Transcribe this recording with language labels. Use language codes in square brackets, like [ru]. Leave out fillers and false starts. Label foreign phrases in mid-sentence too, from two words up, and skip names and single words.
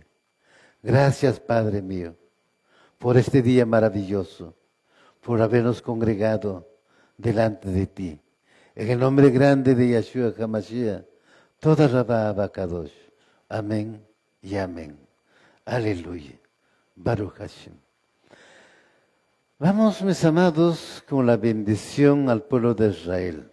[es] Gracias, Padre mío, por este día maravilloso, por habernos congregado delante de ti. En el nombre grande de Yeshua HaMashiach, [he] toda Rabá [es] Abacadosh. Amén y amén. Aleluya. [he] Baruch Hashem. [es] Vamos, mis amados, con la bendición al pueblo de Israel.